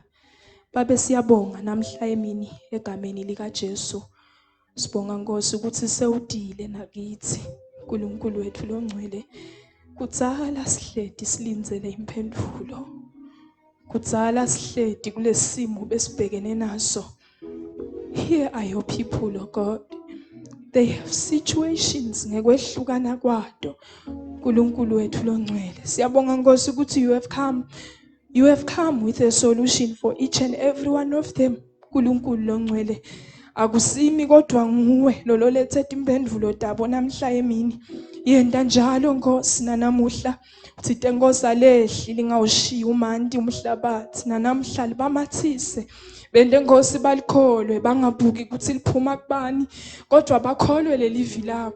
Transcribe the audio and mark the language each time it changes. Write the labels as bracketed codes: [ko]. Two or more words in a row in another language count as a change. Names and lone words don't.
[ss] Babe siyabonga namhla emini egameni likaJesu. Sibonga Nkosi ukuthi sewudile nakithi. uNkulunkulu wethu longcwele kudzala sihledi silindzele imphendulo. Kudzala sihledi kulesimo besibhekene naso. [en] Here are your people, oh God. They have situations [ss] ngekwehlukana kwato. [en] uNkulunkulu wethu longcwele siyabonga Nkosi ukuthi you have come with a solution for each and every one of them. [ss] uNkulunkulu longcwele akusimi kodwa nguwe lololethe imphendulo dabo namhla emini. Yenda njalo Nkosi nanamuhla uthi Nkosi alehli lingawushiya umanti umhlabathi nanamhla libamathise. Bende Nkosi balikholwe bangabuki ukuthi liphuma kubani kodwa bakholwe lelivi lakho.